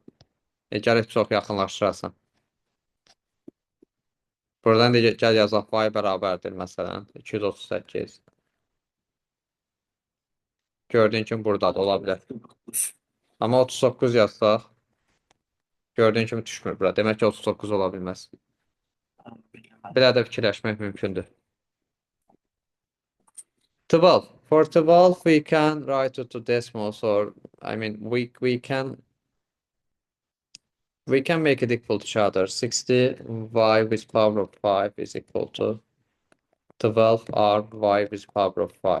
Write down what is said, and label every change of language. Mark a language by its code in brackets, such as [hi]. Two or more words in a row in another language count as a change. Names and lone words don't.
[az] Gərək çox yaxınlaşdırasan. Buradan da gəl yazaq, y bərabərdir məsələn, 238. Gördüyün kimi burada da ola bilər. Amma 39 yazsaq, gördüyün kimi düşmür bura. Demək ki, 39 ola bilməz. Belə də fikirləşmək mümkündür. 12. [en] For 12, we can write it to decimals, or I mean, we can make it equal to each other. 60 y with power of 5 is equal to 12 r y with power of 5.